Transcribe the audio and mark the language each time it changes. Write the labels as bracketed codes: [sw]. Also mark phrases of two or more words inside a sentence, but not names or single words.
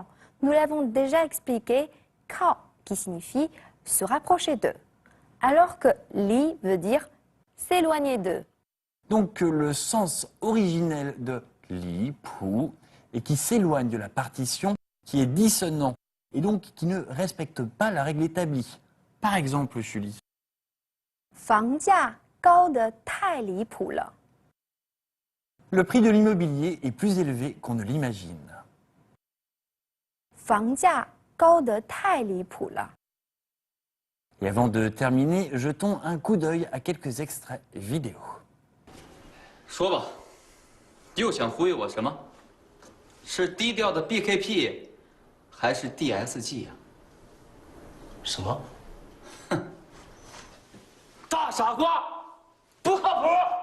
[fr] Nous l'avons déjà expliqué, kao qui signifie se rapprocher d'eux, alors que li veut dire s'éloigner d'eux. Donc le sens originel de [zh] 离谱 [fr] et qui s'éloigne de la partition, qui est dissonant et donc qui ne respecte pas la règle établie. Par exemple, Julie. [zh] 房价高得太离谱了。 [fr] Le prix de l'immobilier est plus élevé qu'on ne l'imagine. [zh] 房价高得太离谱了。 [fr] Et avant de terminer, jetons un coup d'œil à quelques extraits vidéo. [zh] 说吧，又想忽悠我什么？是低调的 BKP， 还是 DSG 啊？什么？大傻瓜，不靠谱！